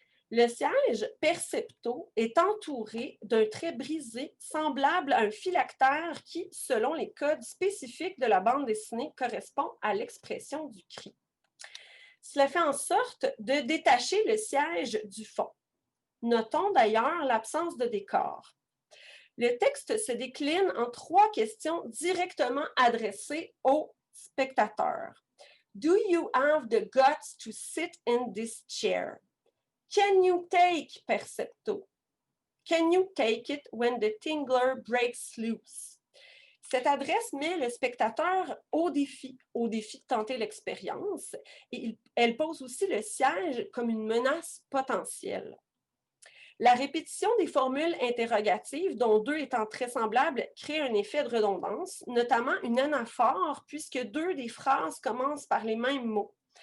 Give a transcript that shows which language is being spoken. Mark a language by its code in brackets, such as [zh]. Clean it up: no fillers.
[fr] Le siège Percepto est entouré d'un trait brisé semblable à un phylactère qui, selon les codes spécifiques de la bande dessinée, correspond à l'expression du cri. Cela fait en sorte de détacher le siège du fond. Notons d'ailleurs l'absence de décor. Le texte se décline en 3 questions directement adressées aux spectateurs. [en] Do you have the guts to sit in this chair? Can you take Percepto? Can you take it when the tingler breaks loose? [fr] Cette adresse met le spectateur au défi de tenter l'expérience et elle pose aussi le siège comme une menace potentielle. La répétition des formules interrogatives, dont 2 étant très semblables, crée un effet de redondance, notamment une anaphore puisque 2 des phrases commencent par les mêmes mots.